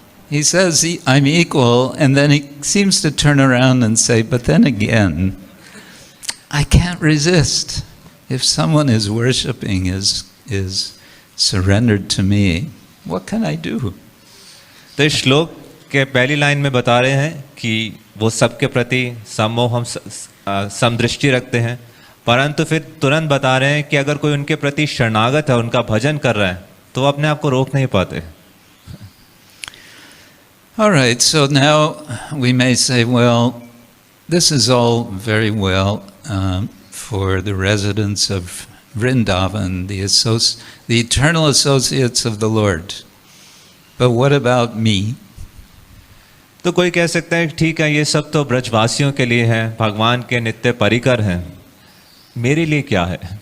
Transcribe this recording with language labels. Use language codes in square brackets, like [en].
[en] He says I'm equal, and then he seems to turn around and say, but then again, I can't resist. If someone is worshipping, is surrendered to me, what can I do? [hi] तो इस श्लोक के पहली line में बता रहे हैं कि वो सबके प्रति समोह समदृष्टि रखते हैं, परंतु फिर तुरंत बता रहे हैं कि अगर कोई उनके प्रति शरणागत है, उनका भजन कर रहा है, तो वो अपने आप को रोक नहीं पाते. [en] All right, so now we may say, well, this is all very well for the residents of Vrindavan, the eternal associates of the Lord. But what about me? [hi] तो कोई कह सकता है ठीक है, ये सब तो ब्रजवासियों के लिए है, भगवान के नित्य परिकर हैं, मेरे लिए क्या है?